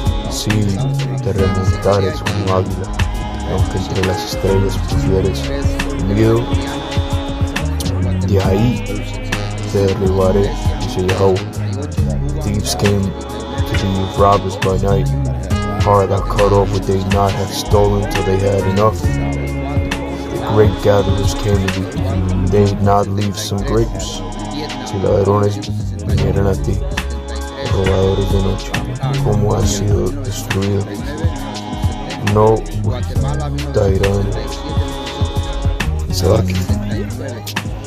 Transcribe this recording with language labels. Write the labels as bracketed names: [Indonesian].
[Spanish] Si te remontares como águila, aunque entre las estrellas pusieres tu nido, de ahí te derribaré, dice Yahweh. [English] Thieves came to thee with robbers by night. Are thou cut off, would they not have stolen till they had enough? The great gatherers came to thee, they did not leave some grapes. [Spanish] Si ladrones vinieran a ti, robadores de noche, ¿cómo has sido destruido? No te irán. Sebaquim.